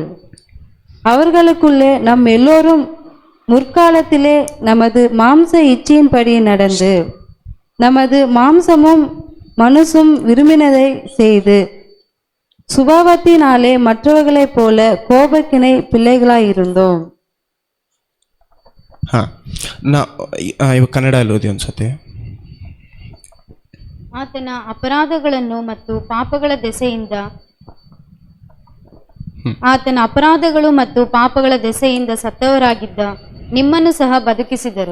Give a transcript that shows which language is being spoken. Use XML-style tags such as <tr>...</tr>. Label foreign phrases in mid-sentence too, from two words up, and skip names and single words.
<ta>அவர்களுக்குள்ளே நம் எல்லோரும் முற்காலத்திலே நமது மாம்ச இச்சையின்படி நடந்து நமது மாம்சமும் மனசும் விரும்பினதை செய்து சுபாவத்தினாலே மற்றவர்களைப் போல கோபக்கினை பிள்ளைகளாயிருந்தோம்.</ta> <kn>ಕನ್ನಡ ಓದಿ ಅನ್ಸುತ್ತೆ. ಆತನ ಅಪರಾಧಗಳನ್ನು ಮತ್ತು ಪಾಪಗಳ ದೆಸೆಯಿಂದ ಸತ್ತವರಾಗಿದ್ದ ನಿಮ್ಮನ್ನು ಸಹ ಬದುಕಿಸಿದರು.</kn>